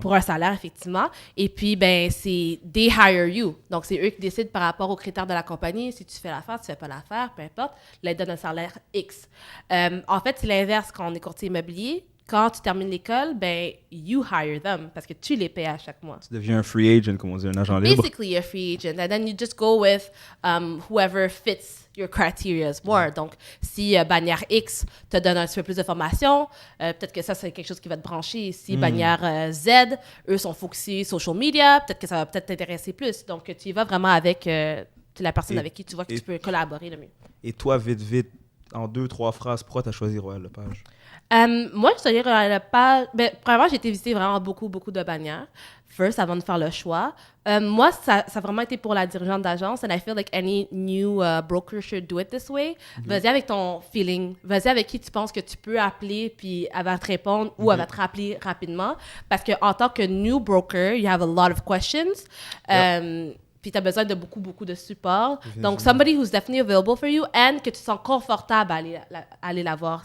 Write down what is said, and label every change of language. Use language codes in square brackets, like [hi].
[fr] pour un salaire, effectivement. Et puis, ben, c'est [en] they hire you. [fr] Donc, c'est eux qui décident par rapport aux critères de la compagnie. Si tu fais l'affaire, tu fais pas l'affaire, peu importe. Là, ils donnent un salaire X. En fait, c'est l'inverse quand on est courtier immobilier. Quand tu termines l'école, ben, [en] you hire them [fr] parce que tu les payes à chaque mois. Tu deviens un free agent, comme on dit, un agent libre. [en] Basically, you're a free agent. And then you just go with whoever fits your criteria more. [fr] Donc, si bannière X te donne un petit peu plus de formation, peut-être que ça, c'est quelque chose qui va te brancher. Si bannière Z, eux sont focusés social media, peut-être que ça va peut-être t'intéresser plus. Donc, tu y vas vraiment avec la personne Et- avec qui tu vois que et- tu peux collaborer le mieux. Et toi, vite, en 2-3 phrases, pourquoi tu as choisi Royal Lepage? Moi, je te dirais pas. Ben, premièrement, j'ai été visiter vraiment beaucoup de bannières. First, avant de faire le choix. Moi, ça a vraiment été pour la dirigeante d'agence. [en] And I feel like any new broker should do it this way. [fr] Vas-y avec ton feeling. Vas-y avec qui tu penses que tu peux appeler, puis elle va te répondre ou elle va te rappeler rapidement. Parce qu'en tant que new broker, [en] you have a lot of questions. [fr] Puis tu as besoin de beaucoup de support. Donc, [en] somebody who's definitely available for you and [fr] que tu te sens confortable à aller la voir.